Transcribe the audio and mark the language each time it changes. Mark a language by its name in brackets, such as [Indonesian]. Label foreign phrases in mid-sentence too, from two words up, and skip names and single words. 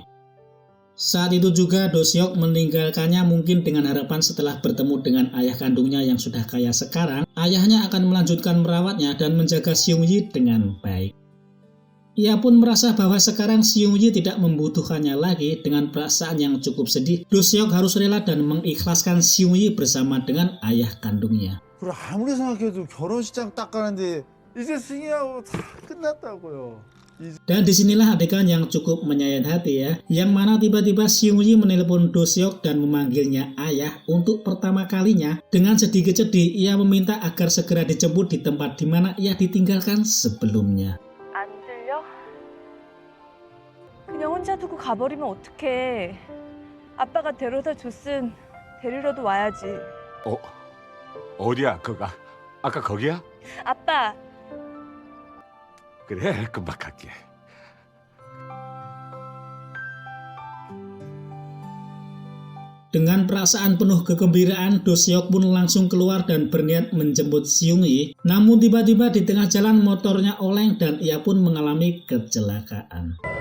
[Indonesian] Saat itu juga Do Seok meninggalkannya mungkin dengan harapan setelah bertemu dengan ayah kandungnya yang sudah kaya sekarang, ayahnya akan melanjutkan merawatnya dan menjaga Seung Yi dengan baik. Ia pun merasa bahwa sekarang Seung Yi tidak membutuhkannya lagi. Dengan perasaan yang cukup sedih, Do Seok harus rela dan mengikhlaskan Seung Yi bersama dengan ayah kandungnya. [Korean] 그럼 아무리 생각해도 결혼식장 딱 가는데 이제 승희하고 다 끝났다고요. [Indonesian] Dan disinilah adegan yang cukup menyayat hati ya, yang mana tiba-tiba Seung Yi menelpon Do Seok dan memanggilnya ayah untuk pertama kalinya. Dengan sedikit-sedih ia meminta agar segera dijemput di tempat di mana ia ditinggalkan sebelumnya. [Korean] 안 들려? 그냥 혼자 두고 가버리면 어떡해. 아빠가 데려다 줬음 데리러도 와야지. 어디야 거가? 아까 거기야? 아빠, 그래 금방 갈게. [Indonesian] Dengan perasaan penuh kegembiraan, Do Seok pun langsung keluar dan berniat menjemput Seung Yi. Namun tiba-tiba di tengah jalan motornya oleng dan ia pun mengalami kecelakaan.